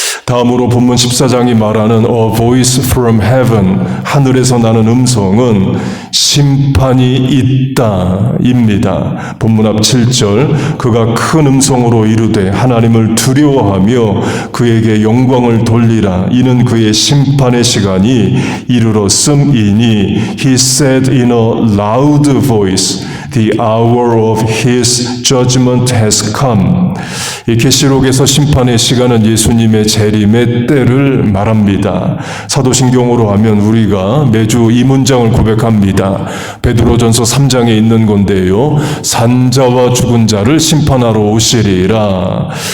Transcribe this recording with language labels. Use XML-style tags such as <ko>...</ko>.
<ko>다음으로 본문 14장이 말하는</ko> <en>A voice from heaven,</en> <ko>하늘에서 나는 음성은 심판이 있다입니다. 본문 앞 7절 그가 큰 음성으로 이르되 하나님을 두려워하며 그에게 영광을 돌리라. 이는 그의 심판의 시간이 이르렀음이니</ko> <en>He said in a loud voice The hour of His judgment has come.</en> <ko>이 계시록에서 심판의 시간은 예수님의 재림의 때를 말합니다. 사도신경으로 하면 우리가 매주 이 문장을 고백합니다. 베드로전서 3장에 있는 건데요. 산자와 죽은 자를 심판하러 오시리라.</ko>